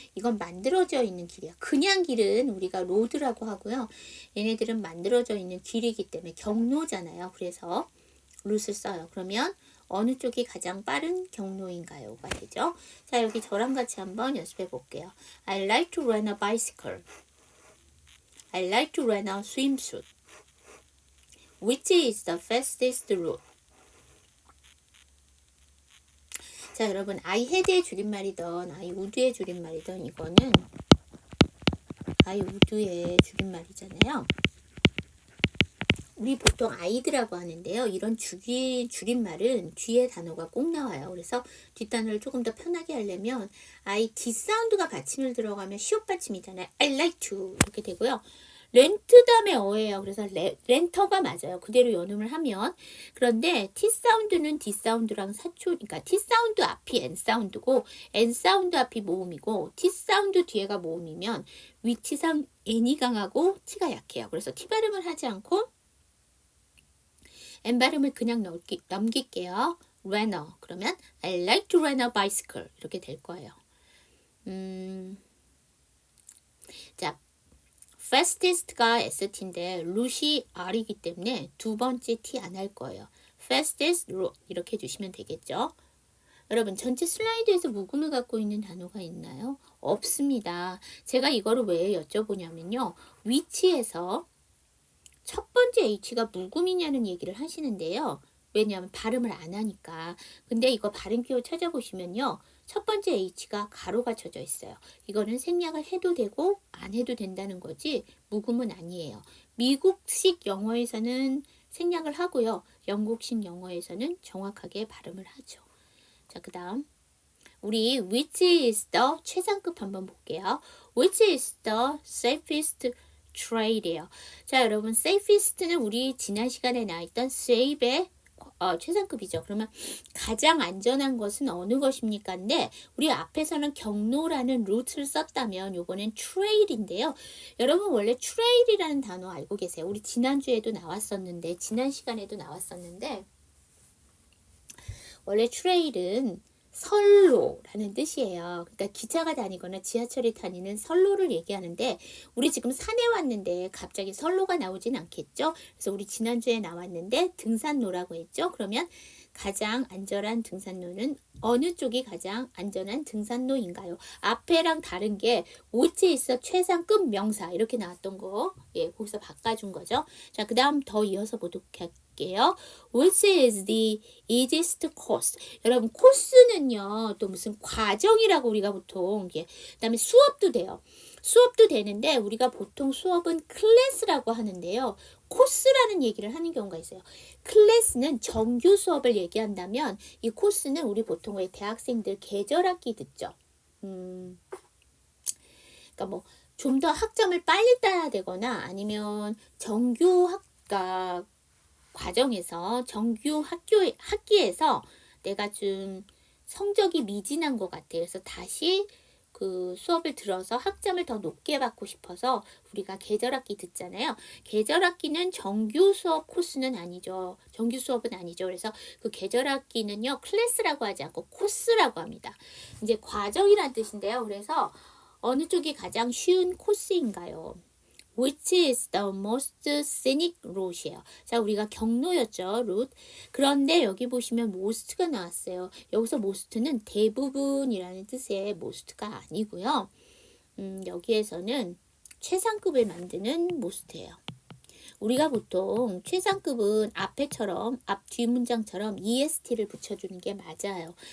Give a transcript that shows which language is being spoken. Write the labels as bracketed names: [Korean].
[Korean] 이건 만들어져 있는 길이야. 그냥 길은 우리가 로드라고 하고요. 얘네들은 만들어져 있는 길이기 때문에 경로잖아요. 그래서 루트를 써요. 그러면 어느 쪽이 가장 빠른 경로인가요가 되죠. 자, 여기 저랑 같이 한번 연습해 볼게요. [English] I like to rent a bicycle. I like to rent a swimsuit. Which is the fastest route? [Korean] 자, 여러분, [English] I had [Korean] 의 줄임말이던 [English] I would [Korean] 의 줄임말이던 이거는 I would의 줄임말이잖아요. 우리 보통 아이드라고 하는데요. 이런 줄임말은 뒤에 단어가 꼭 나와요. 그래서 뒷단어를 조금 더 편하게 하려면 I, 뒷사운드가 받침을 들어가면 시옷 받침이잖아요. [English] I like to [Korean] 이렇게 되고요. 렌트 다음에 어예요. 그래서 렌터가 맞아요. 그대로 연음을 하면. 그런데 T사운드는 D사운드랑 사촌, 그러니까 T사운드 앞이 N사운드고 N사운드 앞이 모음이고 T사운드 뒤에가 모음이면 위치상 N이 강하고 T가 약해요. 그래서 T 발음을 하지 않고 N 발음을 그냥 넘길게요. [English] runner. [Korean] 그러면 [English] I like to rent a bicycle. [Korean] 이렇게 될 거예요. 자, fastest가 ST인데 root이 R이기 때문에 두 번째 T 안 할 거예요. [English] fastest route [Korean] 이렇게 해주시면 되겠죠. 여러분 전체 슬라이드에서 묵음을 갖고 있는 단어가 있나요? 없습니다. 제가 이거를 왜 여쭤보냐면요. 위치에서 첫 번째 H가 묵음이냐는 얘기를 하시는데요. 왜냐하면 발음을 안 하니까. 근데 이거 발음 기호 찾아보시면요. 첫 번째 H가 가로가 쳐져 있어요. 이거는 생략을 해도 되고 안 해도 된다는 거지 묵음은 아니에요. 미국식 영어에서는 생략을 하고요. 영국식 영어에서는 정확하게 발음을 하죠. 자, 그 다음 우리 [English] which is the [Korean] 최상급 한번 볼게요. [English] which is the safest trade예요. [Korean] 자, 여러분 safest는 우리 지난 시간에 나왔던 safe의 최상급이죠. 그러면 가장 안전한 것은 어느 것입니까? 근데 우리 앞에서는 경로라는 루트를 썼다면 요거는 trail인데요. 여러분 원래 trail이라는 단어 알고 계세요? 우리 지난주에도 나왔었는데 지난 시간에도 나왔었는데 원래 trail은 선로라는 뜻이에요. 그러니까 기차가 다니거나 지하철이 다니는 선로를 얘기하는데 우리 지금 산에 왔는데 갑자기 선로가 나오진 않겠죠? 그래서 우리 지난주에 나왔는데 등산로라고 했죠? 그러면 가장 안전한 등산로는 어느 쪽이 가장 안전한 등산로인가요? 앞에랑 다른 게 which에 있어 최상급 명사 이렇게 나왔던 거 거기서 바꿔준 거죠. 자, 그 다음 더 이어서 보도록 할게요. [English] Which is the easiest course? [Korean] 여러분 코스는요 또 무슨 과정이라고 우리가 보통 그 다음에 수업도 돼요. 수업도 되는데 우리가 보통 수업은 클래스라고 하는데요. 코스라는 얘기를 하는 경우가 있어요. 클래스는 정규 수업을 얘기한다면 이 코스는 우리 보통 왜 대학생들 계절학기 듣죠. 그러니까 뭐 좀 더 학점을 빨리 따야 되거나 아니면 정규 학과 과정에서 정규 학기에서 내가 좀 성적이 미진한 것 같아. 그래서 다시 그 수업을 들어서 학점을 더 높게 받고 싶어서 우리가 계절학기 듣잖아요. 계절학기는 정규 수업 코스는 아니죠. 정규 수업은 아니죠. 그래서 그 계절학기는요. 클래스라고 하지 않고 코스라고 합니다. 이제 과정이란 뜻인데요. 그래서 어느 쪽이 가장 쉬운 코스인가요? [English] Which is the most scenic route이에요. [Korean] 자, 우리가 경로였죠, route. 그런데 여기 보시면 most가 나왔어요. 여기서 most는 대부분이라는 뜻의 most가 아니고요. 여기에서는 최상급을 만드는 most예요. 우리가 보통 최상급은 앞에처럼 앞 뒤 문장처럼 EST를 붙여주는 게 맞아요.